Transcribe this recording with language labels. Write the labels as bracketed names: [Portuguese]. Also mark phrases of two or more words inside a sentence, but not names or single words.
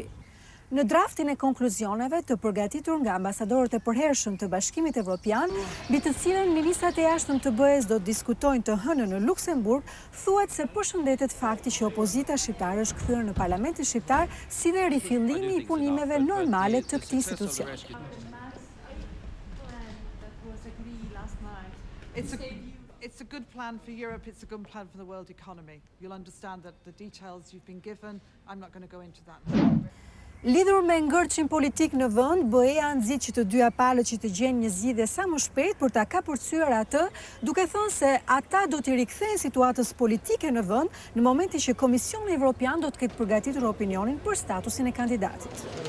[Albanian] Në draftin e konkluzioneve të përgatitur nga ambasadorët e përhershëm të Bashkimit Evropian, mbi të cilën ministrat e jashtëm të BE-s do të diskutojnë të hënën në Luksemburg, thuhet se përshëndetet fakti që opozita shqiptare është kthyer në Parlamentin shqiptar si dhe rifillimi i punimeve normale të këtij institucioni. [English] It's a good plan for Europe, it's a good plan for the world economy. You'll understand that the details you've been given, I'm not going to go into that. [Albanian] Lidhur me ngërçin politik në vend, BE-ja nxit që të dyja palët që të gjenë një zgjidhje sa më shpejt për ta kapërcyer atë, duke thënë se ata do t'i rikthejnë situatës politike në vend në momentin që Komisioni Evropian do të ketë përgatitur opinionin për statusin e kandidatit.